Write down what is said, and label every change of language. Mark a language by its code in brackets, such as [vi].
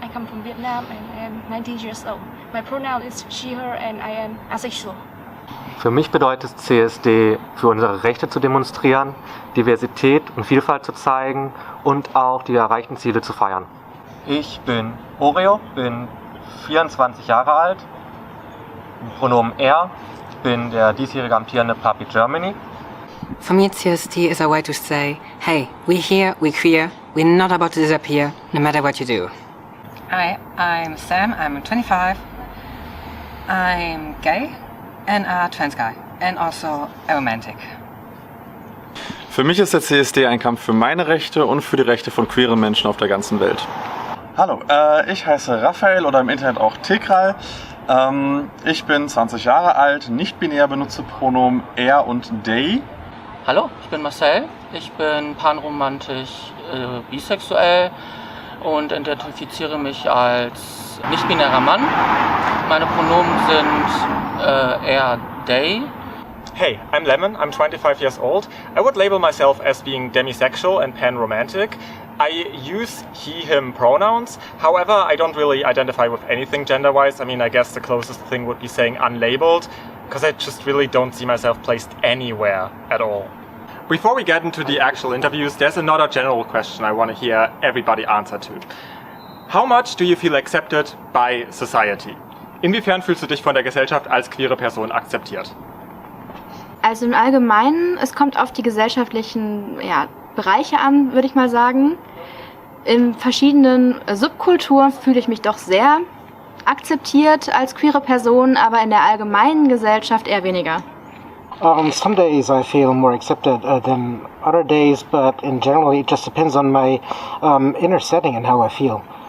[en] I come from Vietnam and I am 19 years old. My pronoun is she, her and I am asexual. [de] Für mich bedeutet CSD, für unsere Rechte zu demonstrieren, Diversität und Vielfalt zu zeigen und auch die erreichten Ziele zu feiern. Ich bin Oreo, bin 24 Jahre alt, Pronomen er, bin der diesjährige amtierende Papi Germany. [en] For me, CSD is a way to say, hey, we're here, we're queer, we're not about to disappear, no matter what you do. Hi, I'm Sam, I'm 25, I'm gay and a trans guy and also a romantic. [de] Für mich ist der CSD ein Kampf für meine Rechte und für die Rechte von queeren Menschen auf der ganzen Welt. Hallo, ich heiße Raphael oder im Internet auch Tekral. Ich bin 20 Jahre alt, nicht-binär, benutze Pronomen er und they. Hallo, ich bin Marcel, ich bin panromantisch bisexuell und identifiziere mich als nicht-binärer Mann. Meine Pronomen sind er, they. [en] Hey, I'm Lemon, I'm 25 years old. I would label myself as being demisexual and pan-romantic. I use he, him pronouns. However, I don't really identify with anything gender-wise. I mean, I guess the closest thing would be saying unlabeled, because I just really don't see myself placed anywhere at all. Before we get into the actual interviews, there's another general question I want to hear everybody answer to. How much do you feel accepted by society? [de] Inwiefern fühlst du dich von der Gesellschaft als queere Person akzeptiert? Also im Allgemeinen, es kommt auf die gesellschaftlichen Bereiche an, würde ich mal sagen. In verschiedenen Subkulturen fühle ich mich doch sehr akzeptiert als queere Person, aber in der allgemeinen Gesellschaft eher weniger. [en] Some days I feel more accepted than other days, but in general it just depends on my inner setting and how I feel.